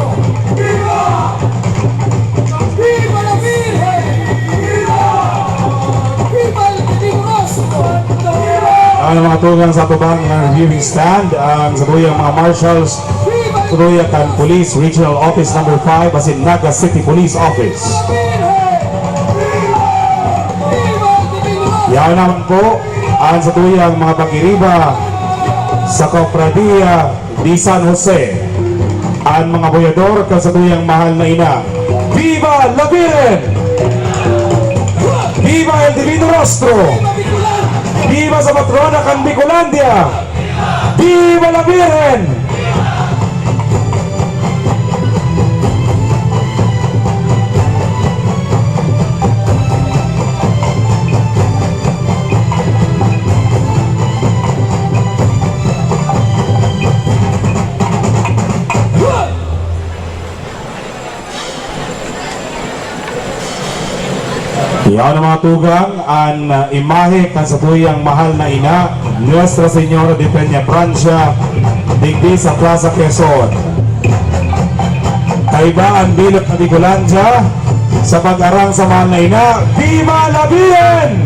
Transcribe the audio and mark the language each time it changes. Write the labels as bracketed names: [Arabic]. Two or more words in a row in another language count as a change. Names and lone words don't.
[Spanish] ¡Viva! ¡Viva la Virgen! ¡Viva! ¡Viva el Divino Rostro! [Bikol] Ang mga tugang sa tubang ng reviewing stand, ang satuyang mga marshals, [Spanish] ¡Viva el [Bikol] satuyang kan Police Regional Office number 5, asin Naga City Police Office. [Spanish] Virgen! ¡Viva! ¡Viva el Divino Rostro! [Bikol] Yan naman po ang satuyang mga pagiriba sa Cofradia de San Jose, ang mga boyador kan satuyang mahal na ina. [Spanish] Viva la Virgen! Viva el Divino Rostro! [Bikol] Viva sa patrona kan Bicolandia! [Spanish] Viva la Virgen! [Bikol] Yan ang mga tugang, ang imahe kan sa tuyang mahal na ina, Nuestra Señora de Peña Francia, digdi sa Plaza Quezon. Kaiba ang bilog na Bicolandia sa pag-arang sa mahal na ina. [Spanish] Viva la Virgen!